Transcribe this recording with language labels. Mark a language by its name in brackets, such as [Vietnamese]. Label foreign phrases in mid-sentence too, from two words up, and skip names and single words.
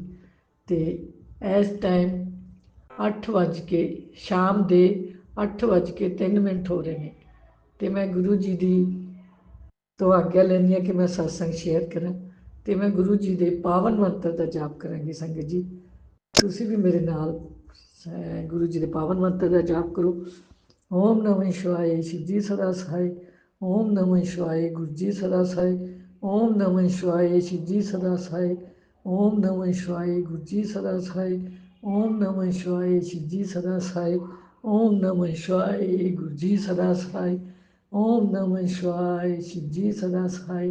[Punjabi] ਤੇ ਇਸ ਟਾਈਮ 8 ਵਜ ਕੇ ਸ਼ਾਮ ਦੇ 8:03 ਹੋ ਰਹੇ ਨੇ, ਤੇ ਮੈਂ ਗੁਰੂ ਜੀ ਦੀ ਤੋਂ ਆਗਿਆ ਲੈਂਦੀ ਹਾਂ ਕਿ ਮੈਂ ਸਤਸੰਗ ਸ਼ੇਅਰ ਕਰਾਂ, ਤੇ ਮੈਂ ਗੁਰੂ ਜੀ ਦੇ ਪਾਵਨ ਮੰਤਰ ਦਾ ਜਾਪ ਕਰਾਂਗੀ। ਸੰਗਤ ਜੀ ਤੁਸੀਂ ਵੀ ਮੇਰੇ ਨਾਲ ਗੁਰੂ ਜੀ ਦੇ ਪਾਵਨ ਮੰਤਰ ਦਾ ਜਾਪ ਕਰੋ। [Hindi] ओम नमः शिवाय, शिव जी सदा सहाय। ओम नमः शिवाय, गुरु जी सदा सहाय। ओम नमः शिवाय, शिव जी सदा सहाय। ओम नमः शिवाय, गुरु जी सदा सहाय। ओम नमः शिवाय, शिव जी सदा सहाय। ओम नमः शिवाय, गुरु जी सदा सहाय। ओम नमः शिवाय, शिव जी सदा सहाय।